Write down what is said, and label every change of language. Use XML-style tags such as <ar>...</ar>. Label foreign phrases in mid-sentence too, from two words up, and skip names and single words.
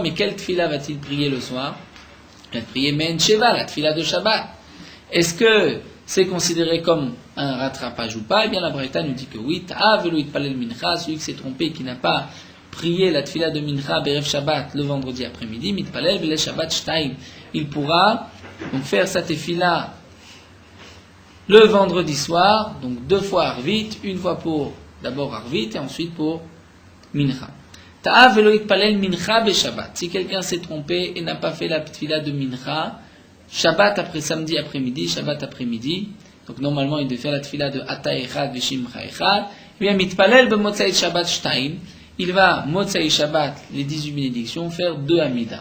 <fr>Mais quelle tefila va-t-il prier le soir? Il va prier</fr> <he>מעין שבע,</he> <fr>la tefila de Shabbat. Est-ce que c'est considéré comme un rattrapage ou pas? Eh bien la Braïta nous dit que oui.</fr> <he>טעה ולא התפלל מנחה,</he> <fr>celui qui s'est trompé, qui n'a pas prié la tefila de</fr> <he>מנחה בערב שבת</he> <fr>le vendredi après-midi,</fr> <he>מתפלל בליל שבת שתים,</he> <fr>il pourra donc faire sa tefila le vendredi soir, donc 2 fois Arvit, une fois pour d'abord Arvit et ensuite pour mincha.</fr> <he>טעה ולא התפלל מנחה בשבת.</he> <fr>Si quelqu'un s'est trompé et n'a pas fait la tefila de mincha, Shabbat après samedi après-midi, Shabbat après-midi, donc normalement il devait faire la tefila de</fr> <he>אתה אחד ושמך אחד,</he> <fr>et bien</fr> <he>מתפלל במוצאי שבת שתים,</he> <fr>il va</fr> <he>מוצאי שבת,</he> <fr>les 18 bénédictions, faire 2 Amida.</fr>